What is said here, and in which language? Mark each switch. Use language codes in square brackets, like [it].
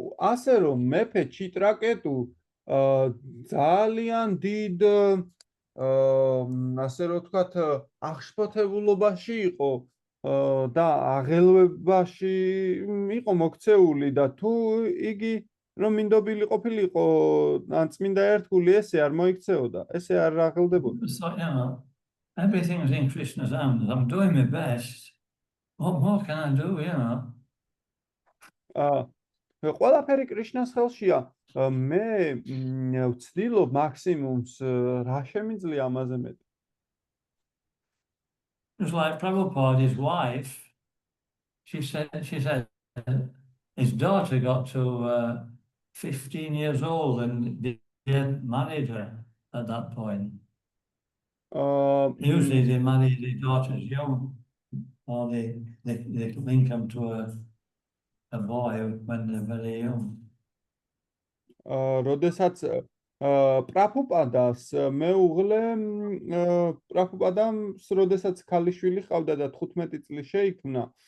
[ka] ასე რომ მეფე ჩიტრაკეტუ ძალიან დიდ ასე რომ ვთქვათ აღშფოთებულობაში იყო და აღელვებაში იყო მოქცეული და თუ იგი რომ მინდობილი ყოფილიყო ან წმინდა ერთგული ესე არ მოიქცეოდა, ესე არ აღელდებოდა. [en] So, you know, everything's in Krishna's hands. I'm doing my best. What more can I do, you know? [ka] ყველაფერი კრიშნას ხელშია. მე ვცდილობ მაქსიმუმს რა შემიძლია ამაზე მეტი. [en] Just like Prabhupada, his wife, she said his daughter got to 15 years old and they hadn't married her at that point. Usually they marry the daughters young, or they link them to a boy when they're very young. [ka] როდესაც პრაფუპადას მეუღლე პრაფუპადამ როდესაც ქალიშვილი ყავდა და 15 წლის შეიქმნა